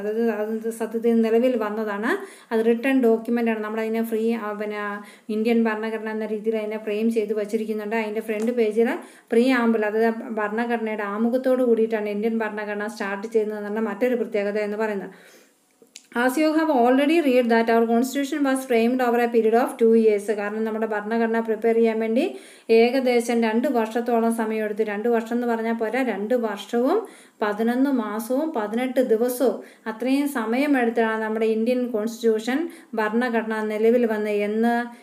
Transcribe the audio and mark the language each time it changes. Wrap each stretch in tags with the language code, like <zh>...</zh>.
<ml>അതായത് അത് സത്യത്തിൽ നിലവിൽ വന്നതാണ്. അത് റിട്ടേൺ ഡോക്യുമെൻ്റ് ആണ്. നമ്മളതിനെ ഇന്ത്യൻ ഭരണഘടന എന്ന രീതിയിൽ അതിനെ ഫ്രെയിം ചെയ്ത് വച്ചിരിക്കുന്നുണ്ട്. അതിൻ്റെ ഫ്രണ്ട് പേജിൽ പ്രിയാമ്പിൾ, അതായത് ഭരണഘടനയുടെ ആമുഖത്തോട് കൂടിയിട്ടാണ് ഇന്ത്യൻ ഭരണഘടന സ്റ്റാർട്ട് ചെയ്യുന്നതെന്നുള്ള മറ്റൊരു പ്രത്യേകത എന്ന് പറയുന്നത്.</ml> <en>As you have already read that our constitution was framed over a period of 2 years.</en> <ml>കാരണം നമ്മുടെ ഭരണഘടന പ്രിപ്പയർ ചെയ്യാൻ വേണ്ടി ഏകദേശം 2 വർഷത്തോളം സമയമെടുത്തു. 2 വർഷം എന്ന് പറഞ്ഞാൽ പോരാ, 2 വർഷവും 11 മാസവും 18 ദിവസവും അത്രയും സമയമെടുത്താണ് നമ്മുടെ ഇന്ത്യൻ കോൺസ്റ്റിറ്റ്യൂഷൻ ഭരണഘടന നിലവിൽ വന്നത്.</ml>